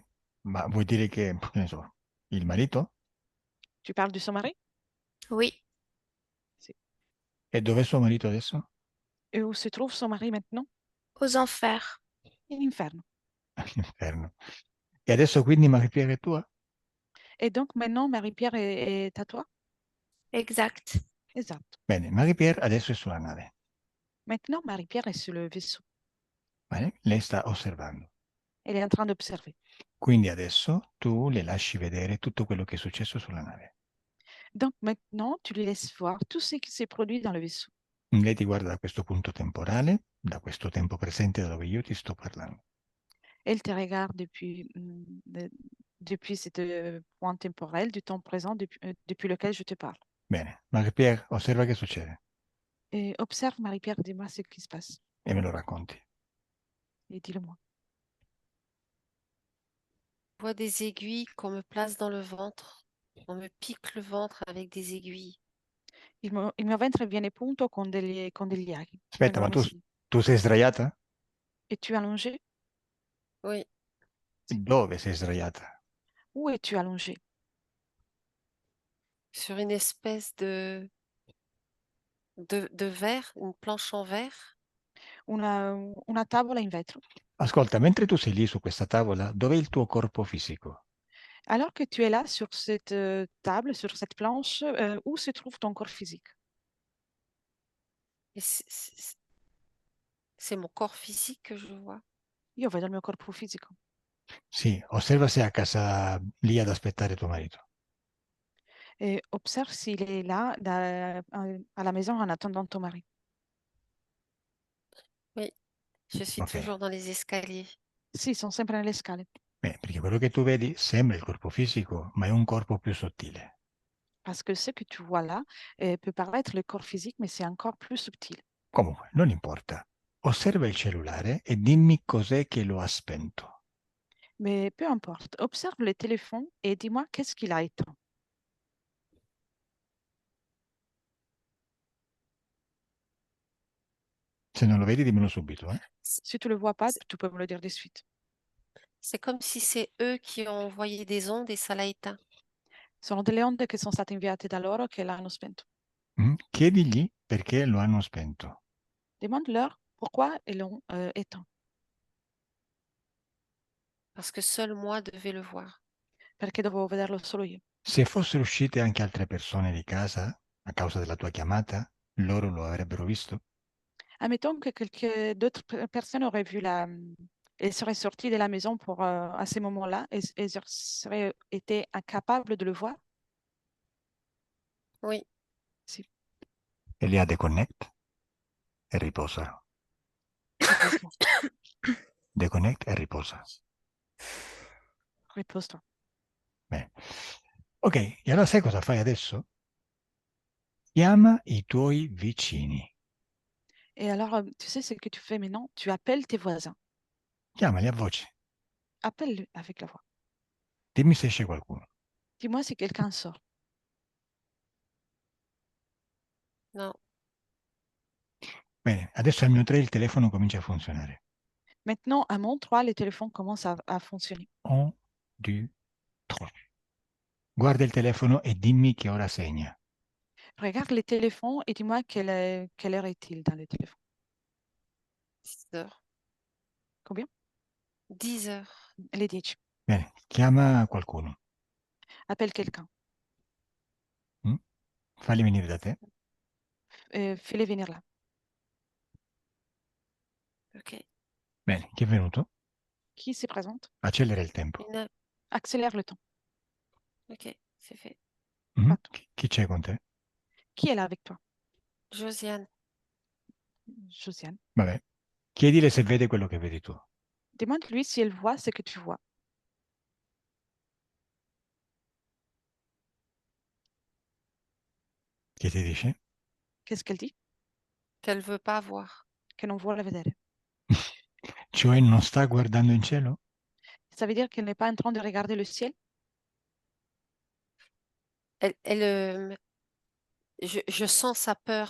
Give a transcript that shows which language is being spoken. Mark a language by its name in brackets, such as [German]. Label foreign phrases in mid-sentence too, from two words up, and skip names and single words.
[Italian] Ma vuoi dire che ne so, il marito? [French] Tu parles du son mari? Oui. [Italian] Sì. E dov'è suo marito adesso? [French] Et où se trouve son mari maintenant? Aux enfers. [Italian] In inferno. All'inferno. E adesso quindi Marie-Pierre è tua? [French] Et donc maintenant, Marie-Pierre est à toi? Exact. [Italian] Esatto. Bene, Marie-Pierre adesso è sulla nave. [French] Maintenant, Marie-Pierre est sur le vaisseau. [Italian] Bene? Lei sta osservando. [French] Elle est en train d'observer. [Italian] Quindi adesso tu le lasci vedere tutto quello che è successo sulla nave. [French] Donc maintenant, tu lui laisses voir tout ce qui s'est produit dans le vaisseau. [Italian] Lei ti guarda da questo punto temporale, da questo tempo presente da dove io ti sto parlando. [French] Elle te regarde depuis ce point temporel, du temps présent, depuis lequel je te parle. [Italian] Bene, Marie-Pierre, osserva che succede [French] Et observe, Marie-Pierre, dis-moi ce qui se passe. [Italian] e me lo racconti. [French] Et dis-le-moi. Je vois des aiguilles qu'on me place dans le ventre. On me pique le ventre avec des aiguilles. [Italian] Il mio ventre viene punto con degli aghi. Aspetta, ma tu sei sdraiata? [French] Es-tu allongé? Oui, [Italian] Dove sei sdraiata? [French] Où es-tu allongé? sur une espèce de verre, une planche en verre. [Italian] Una tavola in vetro. Ascolta, mentre tu sei lì su questa tavola, dov'è il tuo corpo fisico? [French] Alors que tu es là sur cette table, sur cette planche, où se trouve ton corps physique? Et c'est mon corps physique que je vois. [Italian] Io vedo il mio corpo fisico. Sì, osserva se è a casa lì ad aspettare tuo marito. [French] Et observe s'il est là à la maison en attendant ton mari. Oui, je suis Ok. toujours dans les escaliers. [Italian] Sì, sono sempre nelle scale. Beh, perché quello che tu vedi sembra il corpo fisico, ma è un corpo più sottile. [French] Parce que ce que tu vois là peut paraître le corps physique, mais c'est encore plus subtil. [Italian] Comunque, non importa. Osserva il cellulare e dimmi cos'è che lo ha spento. [French] Mais peu importe, observe le téléphone et dis-moi qu'est-ce qu'il a éteint. [Italian] Se non lo vedi, dimmelo subito, eh? [French] Si tu ne le vois pas, tu peux me le dire de suite. C'est comme si c'est eux qui ont envoyé des ondes et ça l'a éteint. [Italian] Sono delle onde che sono state inviate da loro che l'hanno spento. Chiedigli perché lo hanno spento. [French] Demande-leur pourquoi ils l'ont éteint. Parce que seul moi devais le voir. [Italian] Perché dovevo vederlo solo io. Se fossero uscite anche altre persone di casa, a causa della tua chiamata, loro lo avrebbero visto? [French] Admettons que d'autres personnes auraient vu elles seraient sorties de la maison à ces moments-là et elles seraient été incapables de le voir. Oui, [Italian] Si, Elia deconnect e riposa. [French] repose-toi. [Italian] Deconnect e riposa. [French] Repose-toi. [Italian] Bene. Ok, e allora sai cosa fai adesso? Chiama i tuoi vicini. [French] Et alors, tu sais ce que tu fais maintenant? Tu appelles tes voisins. [Italian] Chiamali a voce. [French] Appelle-le avec la voix. [Italian] Dimmi se c'è qualcuno. [French] Dis-moi si quelqu'un sort. non. [Italian] Bene, adesso al mio 3 il telefono comincia a funzionare. [French] Maintenant, à mon 3, le téléphone commence à fonctionner. [Italian] 1, 2, 3. Guarda il telefono e dimmi che ora segna. [French] Regarde le téléphones et dis-moi quelle heure est-il dans le téléphone. 10 heures. Combien? 10 heures. Les 10. [Italian] Bene, chiama qualcuno. [French] Appelle quelqu'un. [Italian] Falli venire da te. [French] Fais-les venir là. Ok. [Italian] Bene, chi è venuto? [French] Qui se présente? [Italian] Accelera il tempo. [French] Accélère le temps. Ok, c'est fait. [Italian] Fatto. Chi c'è con te? [French] Qui est là avec toi? Josiane, Josiane. [Italian] Vabbè. Chiedile se vede quello che vedi tu. [French] Demande-lui si elle voit ce que tu vois. [Italian] Che ti dice? [French] Qu'est-ce qu'elle dit? qu'elle veut pas voir. [Italian] che non vuole vedere. Cioè non sta guardando in cielo? [French] Ça veut dire qu'elle n'est pas en train de regarder le ciel. Je sens sa peur.